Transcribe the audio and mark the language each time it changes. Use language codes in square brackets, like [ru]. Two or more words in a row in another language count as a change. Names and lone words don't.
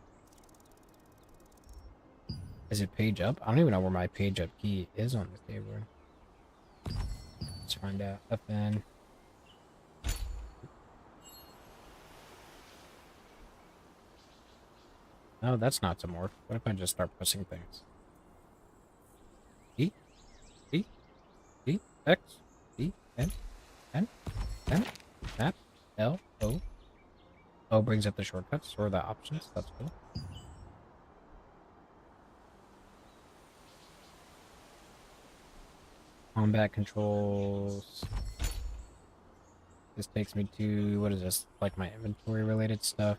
[en] Is it page up? I don't even know where my page up key is on this keyboard. Let's find out. FN. No, that's not to morph. What if I just start pressing things? E, E, E, X, E, N, N, N, Map, L, O. O brings up the shortcuts or the options. That's cool. Combat controls. This takes me to, what is this? Like my inventory related stuff.